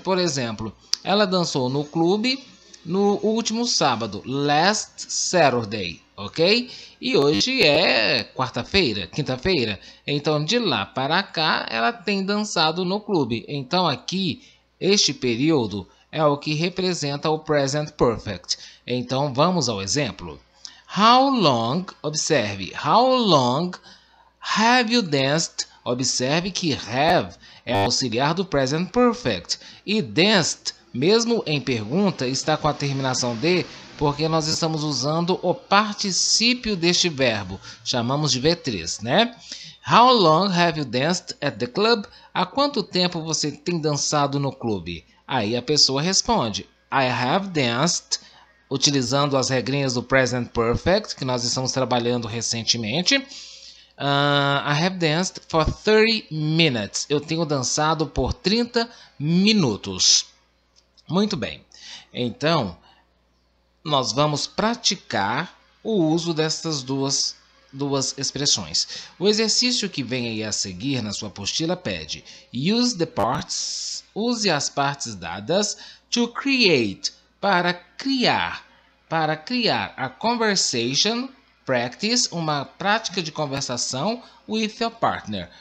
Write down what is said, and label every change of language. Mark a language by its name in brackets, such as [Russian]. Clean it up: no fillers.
[Portuguese] Por exemplo, ela dançou no clube no último sábado, last Saturday, ok? E hoje é quarta-feira, quinta-feira. Então, de lá para cá, ela tem dançado no clube. Então, aqui, este período é o que representa o present perfect. Então, vamos ao exemplo. [English] How long, observe, how long have you danced? [Portuguese] Observe que have é auxiliar do present perfect. E danced, mesmo em pergunta, está com a terminação de, porque nós estamos usando o particípio deste verbo. Chamamos de V3, né? [English] How long have you danced at the club? [Portuguese] Há quanto tempo você tem dançado no clube? Aí a pessoa responde, [English] I have danced, [Portuguese] utilizando as regrinhas do present perfect, que nós estamos trabalhando recentemente. [English] I have danced for 30 minutes. [Portuguese] Eu tenho dançado por 30 minutos. Muito bem. Então, nós vamos praticar o uso dessas duas expressões. O exercício que vem aí a seguir na sua apostila pede [English] use the parts, [Portuguese] use as partes dadas [English] to create, [Portuguese] para criar a conversation practice, uma prática de conversação [English] with your partner.